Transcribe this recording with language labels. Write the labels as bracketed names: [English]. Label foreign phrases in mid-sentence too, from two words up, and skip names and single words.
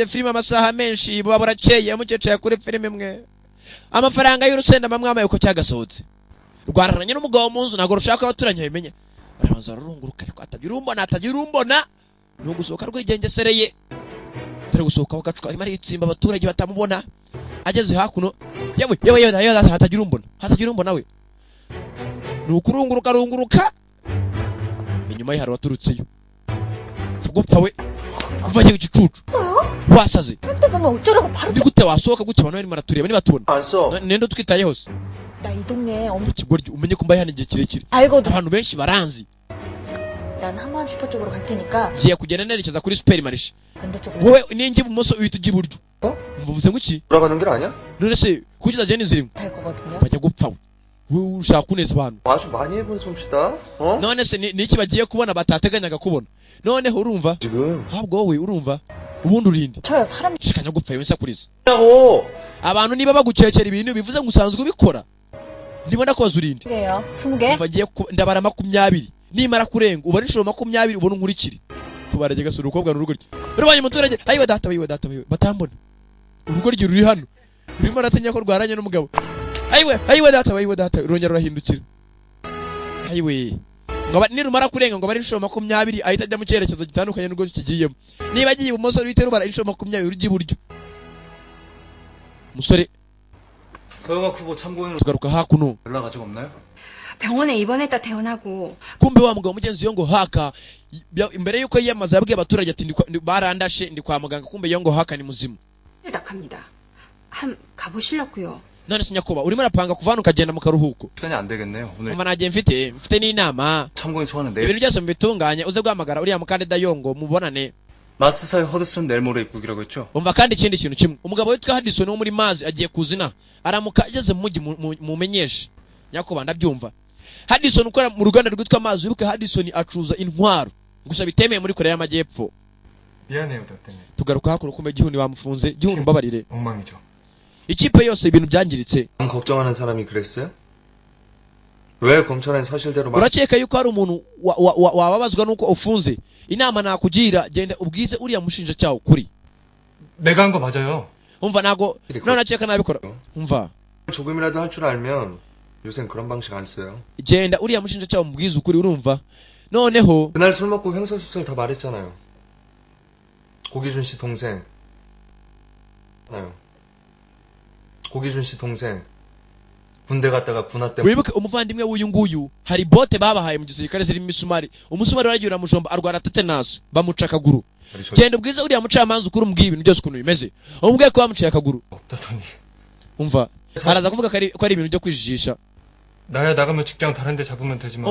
[Kinyarwanda] filime amasaha menshi buba burakeye mukeceye kuri filime mwe amafaranga y'urusenda mamwamaye uko cyagasohotse rwararanye n'umugabo mu nzu ntabwo rushaka abaturanye babimenya barabanza bararunguruka ariko atagira urumbona ni ugusohoka rwigengesereye turi gusohoka bagacuka arimo aritsimba abaturage batamubona ageze hakuno yewe hatagira urumbona we ni ukurunguruka inyuma ye hari waturutseyo tugupfa we uvaye igicucu wasaze [Korean] 그런데 보면 어쩌라고 바로 [Kinyarwanda] ndi gute wasohoka gute abantu barimo baratureba nibatubona [Korean] 안써 [Kinyarwanda] nendo twitaye hose [Korean] 나 이 동네에 엄청 [Kinyarwanda] ikigoryi umenye ko mbaye hano igihe kirekire [Korean] 알거든. [Kinyarwanda] abantu benshi baranzi [Korean] 난 한만 슈퍼 쪽으로 갈 테니까 [Kinyarwanda] ngiye kugenda nerekeza kuri superimarishe [Korean] 반대쪽으로 [Kinyarwanda] wowe ninjye ibumoso uhita ujya iburyo mvuze ngo iki [Korean] 돌아가는 길 아니야? [Kinyarwanda] none se kuki utagenda inzira imwe [Korean] 갈 거거든요. [Kinyarwanda] bajya gupfa we ushaka kuneza abantu [Korean] 아주 많이 해본 솜씨다. 어? [Kinyarwanda] none se niki bagiye kubona batateganyaga kubona noneho urumva [Korean] 지금 [Kinyarwanda] ahubwo wowe urumva ubundi urinde [Korean] 저요 사람 [Kinyarwanda] shikanya gupfa yewe nsakuriza [Korean] 라고 [Kinyarwanda] abantu niba bagukekera ibintu bivuze ngo usanzwe ubikora ndibona ko bazurinde [Korean] 개요. 20개. [Kinyarwanda] bagiye ndabara 20 nimara kurenga ubona inshuro 20 ubona unkurikire kubarage gasura ukobwa n'urugo rye rubanye muturage ayiwe data batambona urugo rye ruri hano rurimo ratanya ko rwaranye n'umugabo ayiwe data rongera rurahindukira ayiwe ngo nirumara kurenga ngo bari inshuro 20 ahita ajya mu cyerekezo gitandukanye n'urwo kigiyemo niba agiye ibumoso ruhite rubara inshuro 20 urujya iburyo musore [Korean] 서영학 후보 참고인으로 [Kinyarwanda] tugaruka hakuno [Korean] 연락 아직 없나요? 병원에 입원했다 퇴원하고 [Kinyarwanda] kumbe wa mugabo mugenzi yo ngo haka imbere yuko yiyamaza yabwiye abaturage ati barandashe ndi kwa muganga kumbe yo ngo haka ni muzima [Korean] 낙합니다. 한 가보시려고요. [Kinyarwanda] none se nyakoba urimo rapanga kuvana ukagenda mu karuhuko [Korean] 시간이 안 되겠네요. 오늘 [Kinyarwanda] umva nagiye mfite n'inama [Korean] 참고인 소환은 내일. [Kinyarwanda] ibintu byose mubitunganye uze guhamagara uriya mukandida yongo mubonane [Korean] 마스사의 허드슨 내일 모레 입국이라고 했죠? [Kinyarwanda] umva kandi ikindi kintu kimwe umugabo witwa Hadison wo muri mazi agiye kuzina aramuka ageze mu mujyi mumenyeshe nyakoba ndabyumva Hadison ukora mu ruganda rwitwa mazi wibuke Hadison acuza intwaro gusa bitemeye muri Korea y'Amajyepfo [Korean] 미안해요, 덕분에. [Kinyarwanda] tugaruka hakuru kumbe gihuni wamufunze gihuni mbabarire [Korean] 엉망이죠. [Kinyarwanda] ikipe yose ibintu byangiritse [Korean] 남 걱정하는 사람이 그랬어요? 왜 검찰엔 사실대로 말 [Kinyarwanda] urakeka yuko hari umuntu wababazwa nuko ufunze inama nakugira genda ubwize uriya mushinjacyaha ukuri [Korean] 내가 한 거 맞아요. [Kinyarwanda] umva nago none akeka nabikora umva [Korean] 조금이라도 할 줄 알면 요샌 그런 방식 안 써요. [Kinyarwanda] genda uriya mushinjacyaha umubwize ukuri urumva noneho [Korean] 그날 술 먹고 횡설수설 다 말했잖아요. 고기준 씨 동생. 나요. 고기준 씨 동생. 군대 갔다가 군화 때문에 [Kinyarwanda] wibuke umuvandimwe w'uyu nguyu hari bote babahaye mu gisirikare zirimo imisumari umusumari waragiye uramujomba arwara tetanus bamuca akaguru genda ubwize uriya mucamanza ukuri umubwire ibintu byose ukuntu bimeze umubwiye ko bamuciye akaguru [Korean] 없다더니. [Kinyarwanda] umva araza kuvuga ko ari ibintu byo kwijijisha [Korean] 나야 나가면 직장 다른 데 잡으면 되지만.